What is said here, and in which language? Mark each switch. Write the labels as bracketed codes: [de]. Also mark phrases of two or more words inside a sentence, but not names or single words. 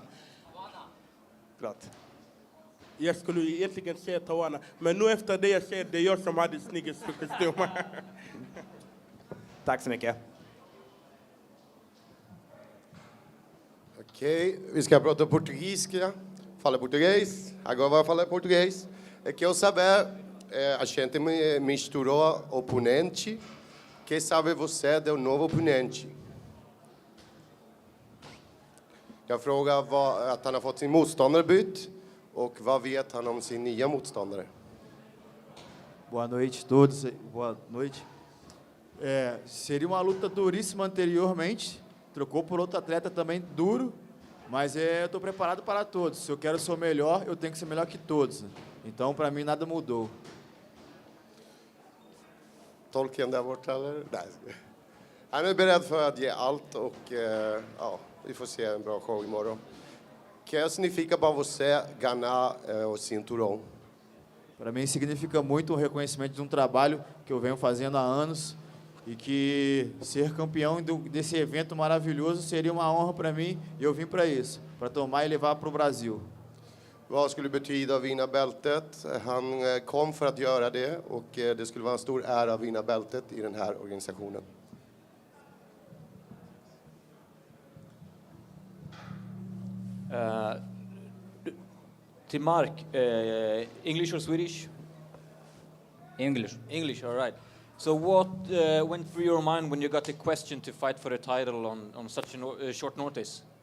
[sv] Förlåt. Jag skulle egentligen säga Tawana. Men nu efter det jag säger, det är jag som hade snyggast kostym. Tack så mycket. Ok, vi ska prata portuguesa. [pt] Fala português. Agora vai falar português. Quero saber, a gente misturou oponente. Que sabe você do novo oponente? [sv] Jag frågar att han har fått sin motståndare bytt. Och vad vet han om sin nya motståndare? [pt] Boa noite a todos. Boa noite. Seria uma luta duríssima anteriormente. Trocou por outro atleta também duro. Mas eu estou preparado para todos. Se eu quero ser o melhor, eu tenho que ser melhor que todos. Então, para mim, nada mudou. [sv] Tolken där borta eller? Nej. Han är beredd för att ge allt och ja, vi får se en bra show imorgon. [pt] Que significa para você ganhar o cinturão? Para mim, significa muito o reconhecimento de um trabalho que eu venho fazendo há anos e que ser campeão desse evento maravilhoso seria uma honra para mim e eu vim para isso, para tomar e levar para o Brasil. [sv] Vad skulle det betyda att vinna bältet? Han kom för att göra det och det skulle vara en stor ära att vinna bältet i den här organisationen. [en] To Mark, English or Swedish? English. English, all right. So what went through your mind when you got the question to fight for the title on such a short notice?